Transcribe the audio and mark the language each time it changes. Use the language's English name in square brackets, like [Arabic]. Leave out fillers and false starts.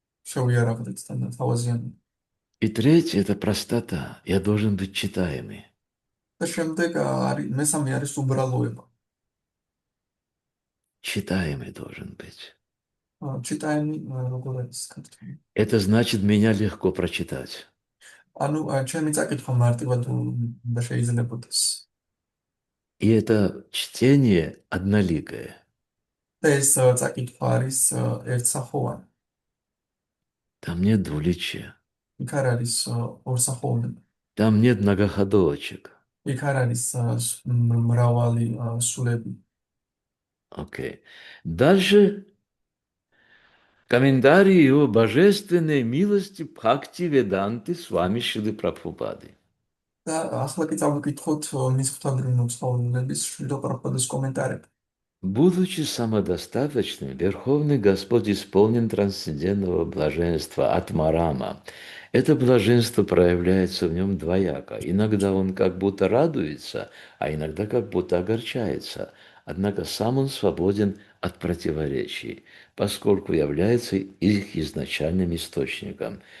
[Georgian] შევიარაღდეთ თავაზიანობა. [Russian] И третье – это простота. Я должен быть читаемый. [Georgian] და შემდეგ მესამე არის უბრალოება. [Russian] Читаемый должен быть. [Georgian] ჩიტაენი როგორ არის ქართულად? [Russian] Это значит, меня легко прочитать. [Georgian] ანუ ჩემი წაკითხვა მარტივად უნდა შეიძლებოდეს. [Russian] И это чтение одноликое. [Georgian] და ეს წაკითხვა არის ერთსახოვანი. [Russian] Там нет двуличия. [Georgian] იქ არ არის ორსახოვნება. [Russian] Там нет многоходовочек. [Georgian] იქ არ არის მრავალი სულები. [Russian] Окей. Дальше комментарий его божественной милости Бхакти Веданты с вами Шрилы Прабхупады. [Georgian] და ახლა კი წავიკითხოთ მის ღვთაებრივი მოწყობილების შრილა პრაბჰუპადის კომენტარები. [Russian] Будучи самодостаточным, Верховный Господь исполнен трансцендентного блаженства Атмарама. Это блаженство проявляется в нем двояко. Иногда он как будто радуется, а иногда как будто огорчается. Однако сам он свободен от противоречий, поскольку является их изначальным источником.